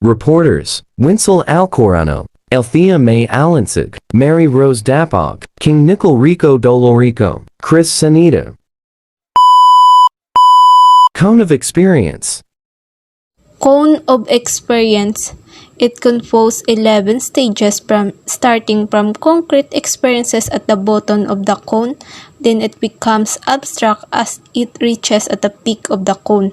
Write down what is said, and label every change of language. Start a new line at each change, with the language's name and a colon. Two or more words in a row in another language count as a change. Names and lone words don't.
English: Reporters, Winsel Alcorano, Althea May Alansig, Mary Rose Dapog, King Nicol Rico Dolorico, Chris Sanita. Cone of experience. Cone of experience. It composed 11 stages starting from concrete experiences at the bottom of the cone, then it becomes abstract as it reaches at the peak of the cone.